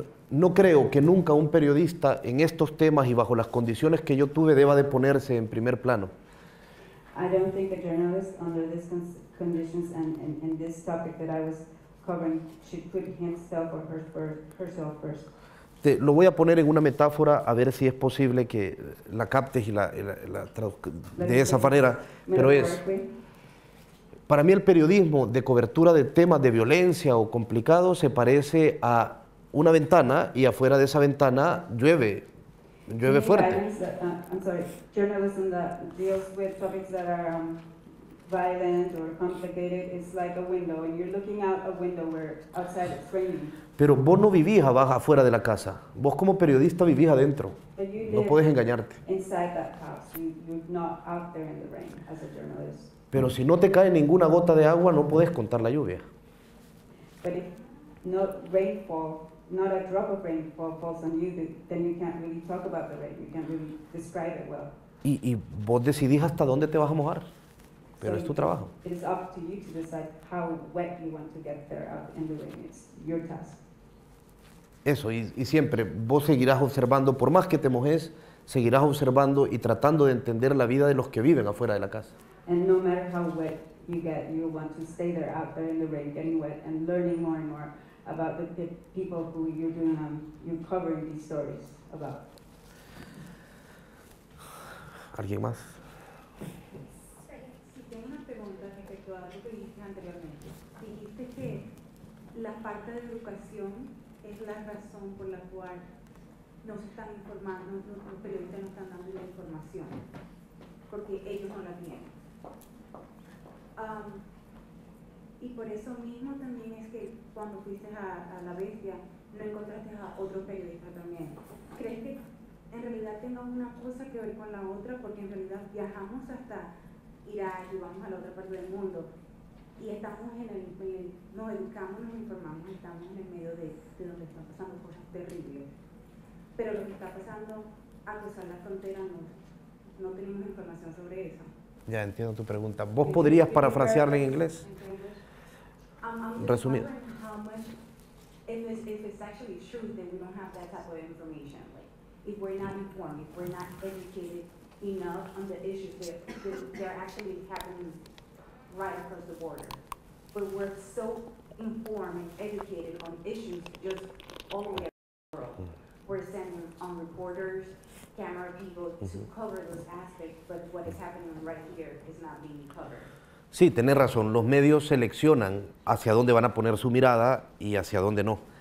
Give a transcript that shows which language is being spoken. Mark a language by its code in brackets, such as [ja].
[es] No creo que nunca un periodista en estos temas y bajo las condiciones que yo tuve deba de ponerse en primer plano. [en] I don't think a journalist under these conditions and in this topic that I was covering should put himself or herself first. [es] Lo voy a poner en una metáfora a ver si es posible que la captes y de esa manera, pero es... Para mí el periodismo de cobertura de temas de violencia o complicados se parece a una ventana y afuera de esa ventana llueve fuerte. [en] I'm sorry, journalism that deals with topics that are violent or complicated is like a window, and you're looking out a window where outside it's raining. [es] Pero vos no vivís afuera de la casa, vos como periodista vivís adentro, no puedes engañarte. [en] Inside that house, you're not out there in the rain as a journalist. [es] Pero si no te cae ninguna gota de agua, no puedes contar la lluvia. [en] But if no rainfall, not a drop of rainfall falls on you, then you can't really talk about the rain. You can't really describe it well. [es] Y vos decidís hasta dónde te vas a mojar, pero es tu trabajo. [en] It is up to you to decide how wet you want to get there out in the rain. It's your task. [es] Eso, y siempre vos seguirás observando, por más que te mojes, seguirás observando y tratando de entender la vida de los que viven afuera de la casa. [en] And no matter how wet you get, you want to stay there out there in the rain, getting wet and learning more and more about the people who you're covering these stories about. [es] ¿Alguien más? Sí, tengo una pregunta respecto respecto a lo que dijiste anteriormente. Dijiste que la falta de educación es la razón por la cual no se están informando, los periodistas no están dando la información, porque ellos no la tienen. Y por eso mismo también es que cuando fuiste a La Bestia, no encontraste a otro periodista también. ¿Crees que en realidad tenga una cosa que ver con la otra? Porque en realidad viajamos hasta Irak y vamos a la otra parte del mundo y estamos nos educamos, nos informamos, estamos en el medio de donde están pasando cosas terribles. Pero lo que está pasando al cruzar la frontera no tenemos información sobre eso. Ya entiendo tu pregunta. ¿Vos podrías parafrasearla en inglés? Resumido. [en] If it's actually true, then we don't have that type of information. Like, if we're not informed, if we're not educated enough on the issues that they're actually happening right across the border. But we're so informed and educated on issues just all over the world. We're sending on reporters, camera people to cover those aspects, but what is happening right here is not being covered. [es] Sí, tenés razón. Los medios seleccionan hacia dónde van a poner su mirada y hacia dónde no.